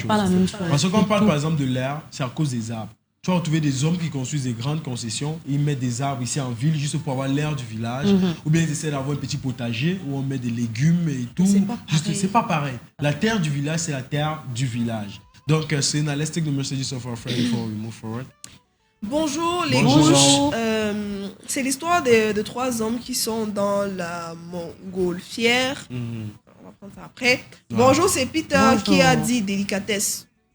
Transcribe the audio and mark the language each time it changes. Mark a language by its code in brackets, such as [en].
[fr] C'est pas la même chose. Parce que quand on parle par exemple de l'air, c'est à cause des arbres. Tu vas retrouver des hommes qui construisent des grandes concessions, ils mettent des arbres ici en ville juste pour avoir l'air du village, ou bien ils essaient d'avoir un petit potager où on met des légumes et tout. C'est pas pareil. La terre du village, c'est la terre du village. [en] Donc, let's take the messages of our friend before we move forward. [fr] Bonjour les gauches. C'est l'histoire de 3 hommes qui sont dans la montgolfière. On va prendre ça après. Bonjour, c'est Peter qui a dit délicatesse.